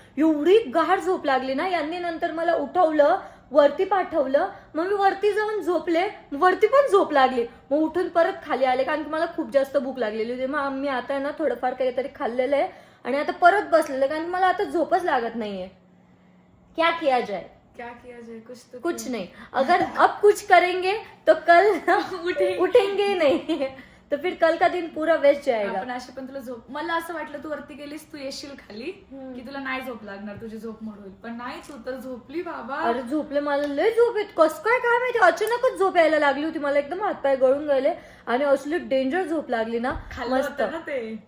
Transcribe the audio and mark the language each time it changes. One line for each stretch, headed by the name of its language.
Marathi: एवढी गाढ झोप लागली ना, यांनी नंतर मला उठवलं, वरती पाठवलं, मग मी वरती जाऊन झोपले, वरती पण झोप लागली. मग उठून परत खाली आले कारण की मला खूप जास्त भूक लागलेली होती. मग आम्ही आता ना थोडंफार काहीतरी खाल्लेलं आहे आणि आता परत बसलेलं कारण की मला आता झोपच लागत नाहीये.
Hindi: क्या किया जाए? क्या किया जाए? कुछ नहीं. अगर अब कुछ करेंगे तो कल उठेंगे नहीं, तो फिर कल का दिन पूरा वेस्ट जाएगा.
Marathi: पण अशी पण तुला झोप, मला असं वाटलं तू वरती गेलीस, तू येशील खाली की तुला नाही झोप लागणार, तुझी झोप मोड होईल, पण नाही, तू तर झोपली बाबा. अरे झोपले, मला लय झोप येत, कस काय माहिती, अचानकच झोप यायला लागली होती मला, एकदम हातपाय गळून गेले आणि असली डेंजर झोप लागली ना. मस्त ना ते